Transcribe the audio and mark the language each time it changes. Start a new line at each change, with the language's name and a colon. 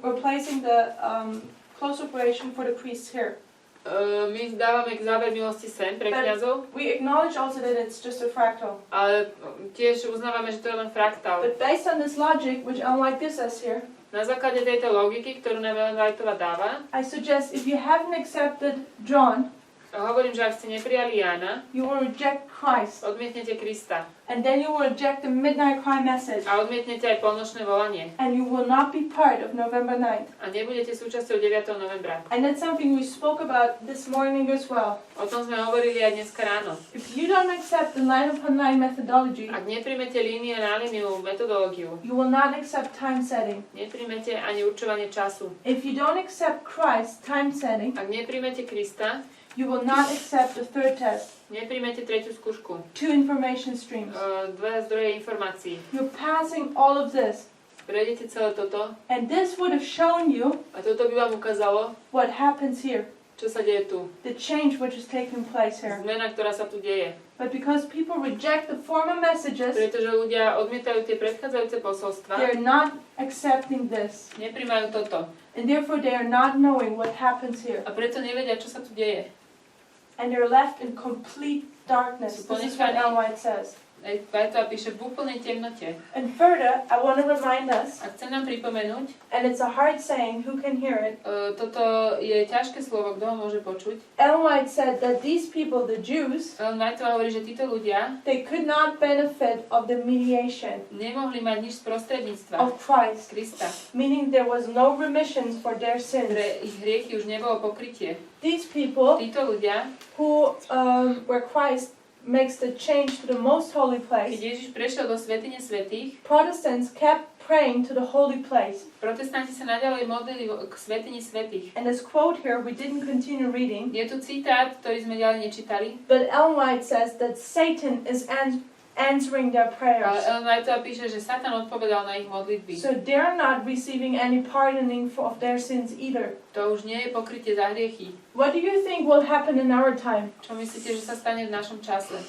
English: we're placing the close of probation for the priests here.
Slovak: my dávame k záver milosti sem pre kňazov,
English: We acknowledge also that it's just a fractal.
Slovak: ale tiež uznávame, že to je len fraktál.
English: But based on this logic, which unlike this says here,
Slovak: Na základe tejto logiky, ktorú nám Ellen Whiteová dáva,
English: I suggest if you haven't accepted John,
Slovak: hovorím, že ak ste neprijali Jána,
English: you will reject Christ.
Slovak: odmietnete Krista
English: And then you will reject the midnight cry message.
Slovak: a odmietnete aj polnočné volanie
English: And you will not be part of November 9th.
Slovak: a nebudete súčasťou 9. novembra.
English: And that's something we spoke about this morning as well.
Slovak: O tom sme hovorili aj dneska ráno.
English: If you don't accept the line upon line methodology,
Slovak: Ak nepríjmete líniu na líniu metodológiu,
English: you will not accept time setting.
Slovak: nepríjmete ani určovanie času.
English: If you don't accept Christ, time setting,
Slovak: Ak nepríjmete Krista,
English: you will not accept the third test.
Slovak: nepríjmete tretiu skúšku.
English: 2 information streams.
Slovak: Dve zdroje informácií.
English: You're passing all of this.
Slovak: Prejdete celé toto
English: And this would have shown you
Slovak: a toto by vám ukázalo,
English: what happens here.
Slovak: Čo sa deje tu?
English: The change which is taking place here.
Slovak: Zmena, ktorá sa tu deje.
English: But because people reject the former messages,
Slovak: Pretože ľudia odmietajú tie predchádzajúce posolstva,
English: they're not accepting this.
Slovak: neprijímajú toto.
English: And therefore they are not knowing what happens here.
Slovak: A preto nevedia, čo sa tu deje.
English: And they're left in complete darkness. This is what Ellen White says.
Slovak: Vajta píše v úplnej temnote.
English: And further, I want to remind us,
Slovak: A chcem nám pripomenúť,
English: and it's a hard saying, who can hear it?
Slovak: toto je ťažké slovo, kto ho môže počuť.
English: Ellen White said that these people, the Jews,
Slovak: Vajta hovorí, že títo ľudia
English: they could not benefit of the mediation
Slovak: nemohli mať nič z prostredníctva
English: of Christ,
Slovak: Krista.
English: meaning there was no remissions for their sins.
Slovak: Pre ich hriechy už nebolo pokrytie.
English: These people
Slovak: Títo ľudia,
English: who, where Christ makes the change to the most holy
Slovak: keď
English: place,
Slovak: Ježiš prešiel do svätyne svätých,
English: Protestants kept praying to the holy place.
Slovak: protestanti sa naďalej modlili k svätyni svätých.
English: And this quote here, we didn't continue reading,
Slovak: Je tu citát, ktorý sme ďalej nečítali,
English: but Ellen White says that Satan is answering their
Slovak: ale
English: prayers.
Slovak: Ellen White píše, že Satan odpovedal na ich modlitby.
English: So they're not receiving any pardoning of their sins either.
Slovak: To už nie je pokrytie za hriechy.
English: What do you think will happen in our time?
Slovak: Čo myslíte, že sa stane v našom čase?